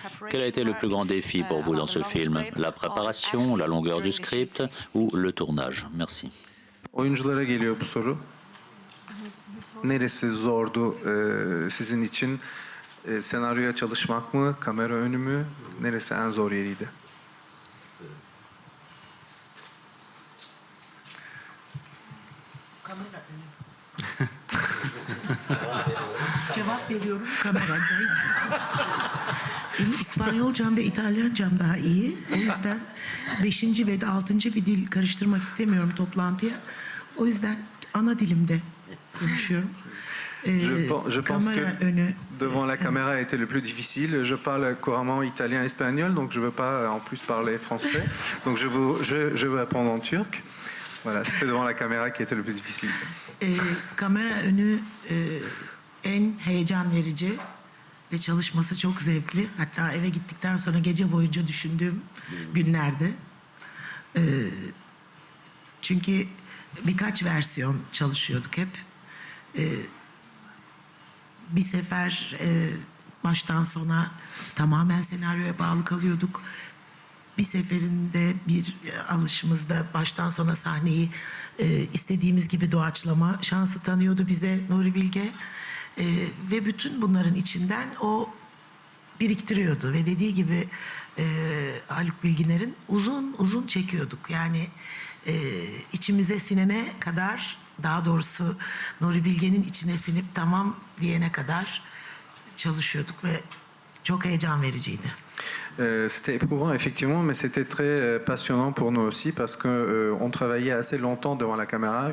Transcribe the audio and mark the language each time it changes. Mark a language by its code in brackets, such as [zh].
[fr] Quel a été le plus grand défi pour vous dans ce film? La préparation, la longueur du script ou le tournage? Merci. [tr] Oyunculara geliyor bu soru. Neresi zordu sizin için? Senaryoya çalışmak mı, kamera önü mü? Neresi en zor yeriydi? Cevap veriyorum kamerada. Benim İspanyolcam ve İtalyancam daha iyi. O yüzden 5. ve 6. bir dil karıştırmak istemiyorum toplantıya. O yüzden ana dilimde konuşuyorum. [fr] Je pense que devant la caméra a été le plus difficile. Je parle couramment italien et espagnol, donc je ne veux pas en plus parler français. Donc je veux répondre en turc. Voilà, c'était devant la caméra qui était le plus difficile. [tr] Kamera önü en heyecan verici ve çalışması çok zevkli. Hatta eve gittikten sonra gece boyunca düşündüğüm günlerde. Çünkü birkaç versiyon çalışıyorduk hep. Bir sefer baştan sona tamamen senaryoya bağlı kalıyorduk. Bir seferinde bir alışımızda baştan sona sahneyi istediğimiz gibi doğaçlama şansı tanıyordu bize Nuri Bilge. Ve bütün bunların içinden o biriktiriyordu. Ve dediği gibi Haluk Bilginer'in uzun uzun çekiyorduk. Yani içimize sinene kadar, daha doğrusu Nuri Bilge'nin içine sinip tamam diyene kadar çalışıyorduk ve çok heyecan vericiydi. [fr] C'était éprouvant, effectivement, mais c'était très passionnant pour nous aussi parce qu'on travaillait assez longtemps devant la caméra.